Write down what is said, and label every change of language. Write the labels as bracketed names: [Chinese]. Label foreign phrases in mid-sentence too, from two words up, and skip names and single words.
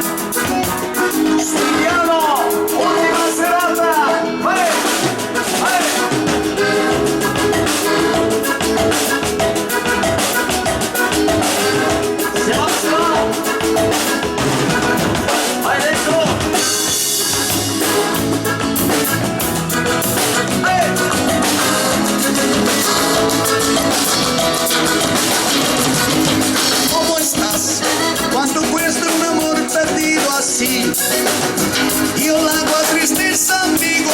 [Italian] Studiamo! Ultima serata! Vai! Vai! [Spanish] Se va! [Italian] Vai dentro! [Spanish] ¿Cómo estás? Cuando cuesta un amor perdido así, [Italian] io la tua tristezza mi